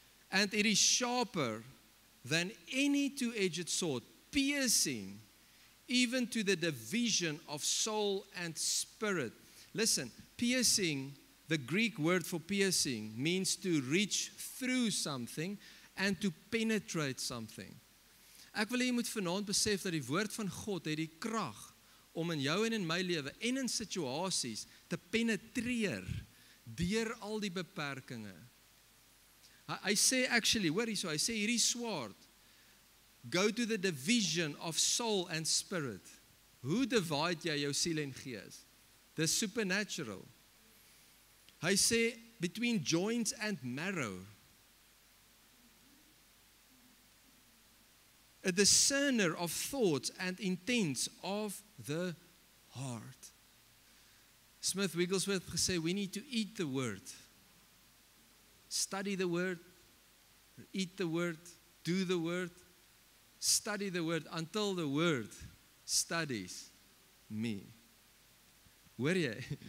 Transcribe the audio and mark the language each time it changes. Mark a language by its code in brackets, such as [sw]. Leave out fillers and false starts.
[en] And it is sharper than any two-edged sword, piercing even to the division of soul and spirit. Listen, piercing, the Greek word for piercing, means to reach through something and to penetrate something. [af] Ek wil hê jy moet vanaand besef dat die woord van God het die krag om in jou en in my lewe en in situasies te penetreer deur al die beperkings. Hy sê actually, hoor hierso, hy sê hierdie swaard [en] go to the division of soul and spirit. [af] Hoe divide jy jou siel en gees? Dis supernatural. Hy sê [en] between joints and marrow. A discerner of thoughts and intents of the heart. Smith Wigglesworth [af] gesê, [en] we need to eat the word. Study the word, eat the word, do the word, study the word until the word studies me. Hoor jy?